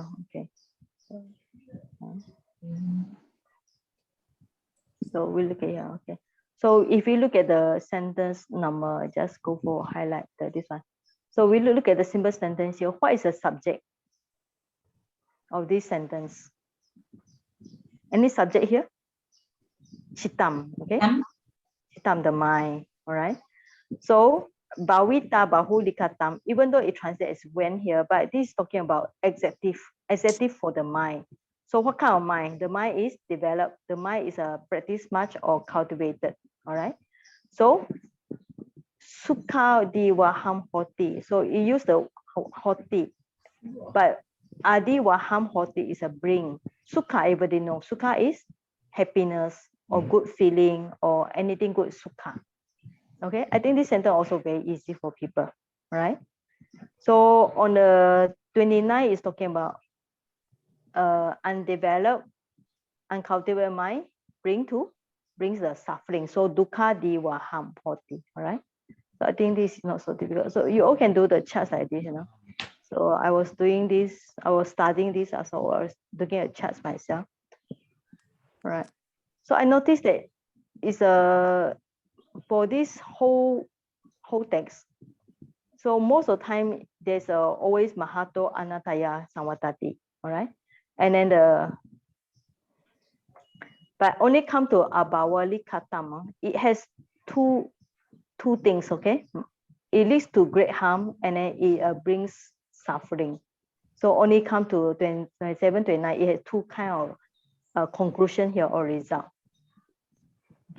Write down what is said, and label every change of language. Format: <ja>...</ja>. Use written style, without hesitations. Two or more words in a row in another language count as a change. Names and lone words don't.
<en>Okay. So we look at here. Okay. So if we look at the sentence number, just go for highlight this one. So we look at the simple sentence here. What is the subject of this sentence? Any subject here? Chitam. Okay. Chitam, the mind. All right.</en> <pi>So bhavita bahulikatam,</pi> <en>even though it translates as when here, but this is talking about adjective for the mind. So what kind of mind? The mind is developed. The mind is practice much or cultivated. All right. So</en> <pi>sukha diwaham hoti.</pi> <en>So you use the hoti, but</en> <pi>adi waham hoti</pi> <en>is a bring. Sukha, everybody knows. Sukha is happiness or good feeling or anything good. Sukha. Okay, I think this sentence also very easy for people, right? So on the 29 is talking about undeveloped, uncultivated mind brings the suffering.</en> <pi>So dukkha diwaham hoti.</pi> <en>All right. So I think this is not so difficult. So you all can do the charts like this, you know. So I was doing this, I was studying this, so I was looking at charts myself. All right. So I noticed that it's for this whole text. So most of the time, there's always</en> <pi>mahato anataya samvatati,</pi> <en>all right? And then but only come to</en> <pi>abhavali katam,</pi> <en>it has two things, okay? It leads to great harm and then it brings suffering. So only come to 27, 29, it has two kind of conclusion here or result, okay?</en>